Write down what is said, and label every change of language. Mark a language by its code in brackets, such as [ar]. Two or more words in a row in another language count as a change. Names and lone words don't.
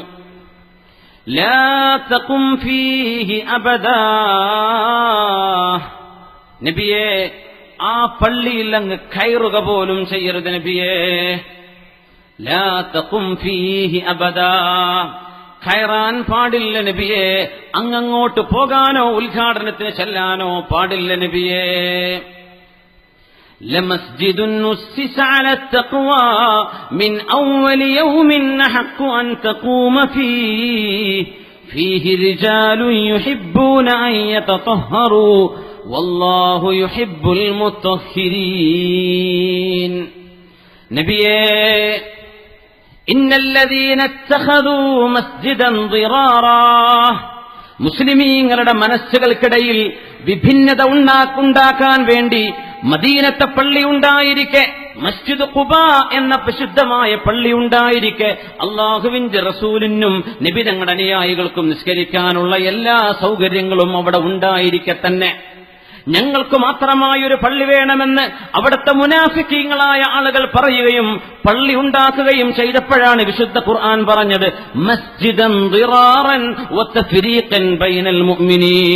[ar] لا تقم فيه أبدا, [ml] നബിയെ ആ പള്ളിയിൽ അങ്ങ് കയറുക പോലും ചെയ്യരുത് നബിയെ. [ar] لا تقم فيه أبدا, [ml] കയറാൻ പാടില്ല നബിയെ. അങ്ങോട്ട് പോകാനോ ഉദ്ഘാടനത്തിന് ചെല്ലാനോ പാടില്ല നബിയെ. [ar] لمسجد نسس على التقوى من أول يوم أحق أن تقوم فيه رجال يحبون أن يتطهروا والله يحب المطهرين. نبيه إن الذين اتخذوا مسجدا ضرارا, [ml] മുസ്ലിമീങ്ങളുടെ മനസ്സുകൾക്കിടയിൽ വിഭിന്നത ഉണ്ടാക്കാൻ വേണ്ടി മദീനത്തെ പള്ളി ഉണ്ടായിരിക്കെ, മസ്ജിദ് ഖുബാ എന്ന പ്രസിദ്ധമായ പള്ളി ഉണ്ടായിരിക്കെ, അള്ളാഹുവിന്റെ റസൂലിനും നബി തങ്ങളുടെ അനുയായികൾക്കും നിസ്കരിക്കാനുള്ള എല്ലാ സൗകര്യങ്ങളും അവിടെ ഉണ്ടായിരിക്കെ തന്നെ ഞങ്ങൾക്ക് മാത്രമായൊരു പള്ളി വേണമെന്ന് അവിടുത്തെ മുനാഫിക്കീങ്ങളായ ആളുകൾ പറയുകയും പള്ളി ഉണ്ടാക്കുകയും ചെയ്തപ്പോഴാണ് വിശുദ്ധ ഖുർആൻ പറഞ്ഞത്, [ar] مسجدا ضرارا وتفريقا بين المؤمنين.